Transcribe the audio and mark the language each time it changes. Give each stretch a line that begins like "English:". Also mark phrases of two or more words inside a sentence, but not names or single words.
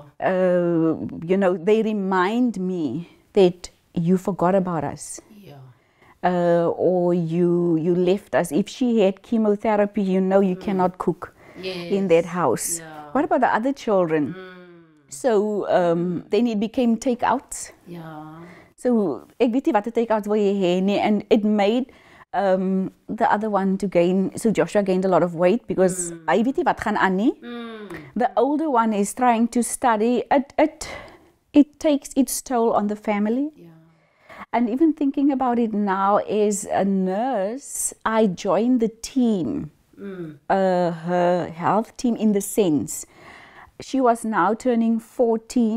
English: You know, they remind me that you forgot about us. Yeah. Or you left us. If she had chemotherapy, you know you cannot cook in that house. Yeah. What about the other children? So then it became takeouts. Yeah.
Afrikaans: So ek weet nie wat die takeouts wil jy hê nie,
English: and it made the other one to gain. So Joshua gained a lot of weight because
Afrikaans: hy weet nie wat gaan aan nie.
English: The older one is trying to study. It takes its toll on the family. Yeah. And even thinking about it now, as a nurse, I joined the team, her health team, in the sense she was now turning 14.